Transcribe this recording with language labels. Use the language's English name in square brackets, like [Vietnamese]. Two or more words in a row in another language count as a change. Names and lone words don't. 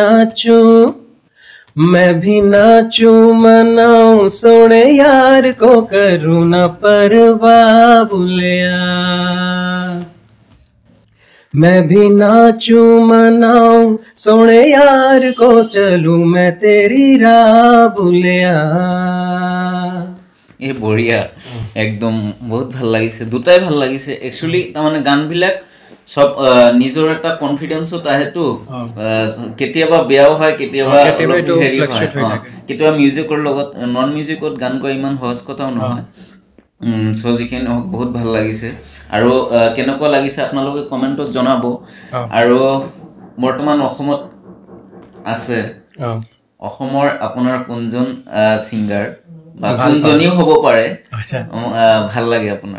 [Hindi] नाचूं मनाऊं सोने यार को करूं ना परवाह बुलिया मैं भी नाचूं मनाऊं सोने यार को चलूं मैं तेरी राह बुलिया [Assamese] এই বঢ়িয়া একদম বহুত ভাল লাগিছে দুটাই ভাল লাগিছে একচুয়ালি মানে গানবিলাক সব নিজৰ এটা কনফিডেন্সত আহেতো কেতিয়াবা বেয়াও হয় কেতিয়াবা হেৰি হয় কেতিয়াবা মিউজিকৰ লগত নন মিউজিকত গান গোৱা ইমান সহজ কথাও নহয় সো যিখিনি বহুত ভাল লাগিছে আৰু কেনেকুৱা লাগিছে আপোনালোকে কমেন্টত জনাব আৰু বৰ্তমান অসমত আছে অসমৰ আপোনাৰ কোনজন সিঙ্গাৰ বা কোনজনীও হ'ব পাৰে ভাল লাগে আপোনাৰ